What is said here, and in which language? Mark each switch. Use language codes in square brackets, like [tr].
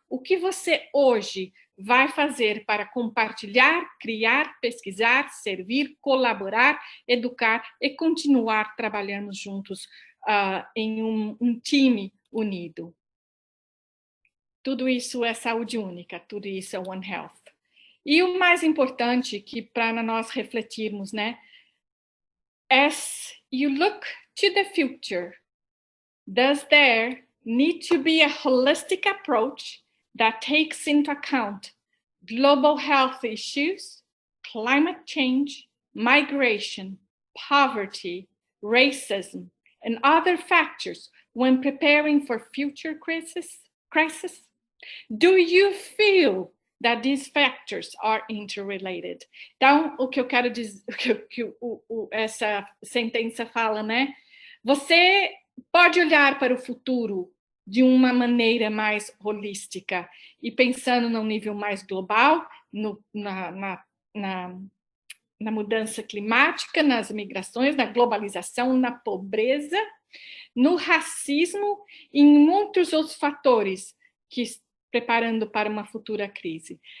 [pt] O que você hoje vai fazer para compartilhar, criar, pesquisar, servir, colaborar, educar e continuar trabalhando juntos em um time unido. tudo isso é saúde única, tudo isso é One Health. E o mais importante, que para nós refletirmos, né? [en] As you look to the future, does there need to be a holistic approach that takes into account global health issues, climate change, migration, poverty, racism, and other factors when preparing for future crises? Do you feel that these factors are interrelated? [pt] Então, o que eu quero dizer, essa sentença fala, né? Você pode olhar para o futuro de uma maneira mais holística e pensando num nível mais global, na mudança climática, nas migrações, na globalização, na pobreza, no racismo e em muitos outros fatores que preparando para uma futura crise.